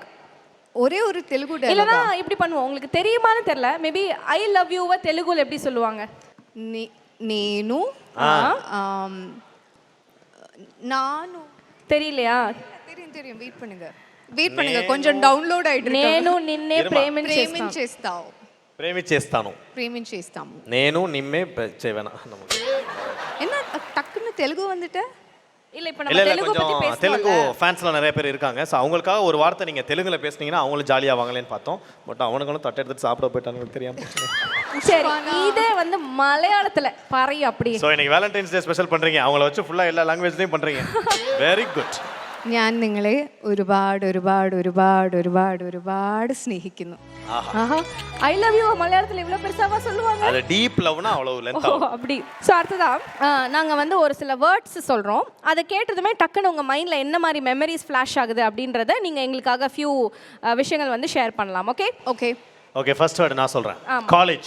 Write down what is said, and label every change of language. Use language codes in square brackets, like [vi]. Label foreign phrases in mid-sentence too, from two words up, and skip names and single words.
[ta] ஒரே ஒரு தெலுங்கு இல்லைனா இப்படி பண்ணுவோம், உங்களுக்கு தெரியுமான்னு தெரியல, [en] maybe I love you [ta] தெலுங்குல எப்படி சொல்லுவாங்க? [te] నేను நானு [ta] தெரியலையா? தெரியும் வெயிட் பண்ணுங்க கொஞ்சம் டவுன்லோட் ஆயிட்டு இருக்கு. [te] నేను నిన్నే ప్రేమించేస్తావు. ప్రేమించేస్తాను నేను నిమ్మే చేయవేనా [ta] என்ன டக்குன்னு தெலுங்கு வந்துட்ட? இல்ல இப்ப நம்ம தெலுங்கு பத்தி பேசலாம். தெலுங்கு ஃபேன்ஸ்ல நிறைய பேர் இருக்காங்க, சோ அவங்களுக்காக ஒரு வார்த்தை நீங்க தெலுங்குல பேசுனீங்கன்னா அவங்களும் ஜாலியா வாங்கலன்னு பார்த்தோம். பட் அவனுங்களும் தட்டை எடுத்து சாப்பிட போயிட்டானுங்க தெரியாம. சரி, இதே வந்து மலையாளத்துல பாரு அப்படி. சோ இன்னைக்கு [en] Valentine's Day special [ta] பண்றீங்க, அவங்கள வச்சு ஃபுல்லா எல்லா லாங்குவேஜ்லயும் பண்றீங்க. [en] very good. [ml] ഞാൻ നിങ്ങളെ ഒരുപാട് ഒരുപാട് ഒരുപാട് ഒരുപാട് ഒരുപാട് സ്നേഹിക്കുന്നു. [en] I love you [ta] மலையாளத்துல இவ்வளவு பெருசாவா சொல்லுவாங்க? அது [en] deep love [ta] அவ்வளவு லென்த் ஆகும். அப்படி. சோ அடுத்ததா நாங்க வந்து ஒரு சில வேர்ட்ஸ் சொல்றோம், அதை கேட்டதுமே டக்குன்னு உங்க மைண்ட்ல என்ன மாதிரி [en] memories flash [ta] ஆகுது அப்படின்றத நீங்க எங்களுக்காக ஃபியூ விஷயங்கள் வந்து ஷேர் பண்ணலாம். ஓகே ஓகே ஓகே. [en] first word [ta] நான் சொல்றேன். காலேஜ்.